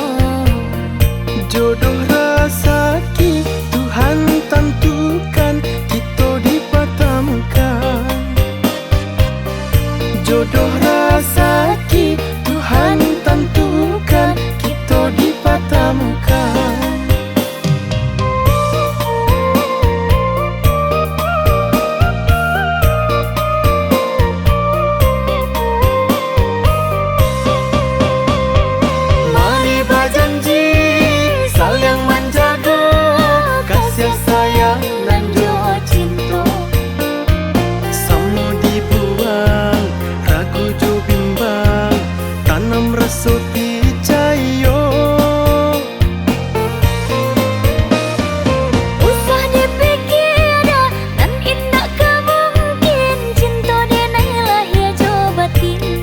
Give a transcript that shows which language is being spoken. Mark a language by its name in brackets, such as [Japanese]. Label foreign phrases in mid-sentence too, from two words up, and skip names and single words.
[Indonesian] Jodoh rezeki Tuhan tentukan, kita dipertemukan. Jodoh rezeki Tuhan tentukan, kita dipertemukan. Mari berjanji saling menjaga kasih sayang dan jua cinta. Semua dibuang, ragu jo bimbang, tanam rasa percaya. [Minangkabau] Usah dipikir dah, nan indah kemungkin cinta denai lahir jo batin.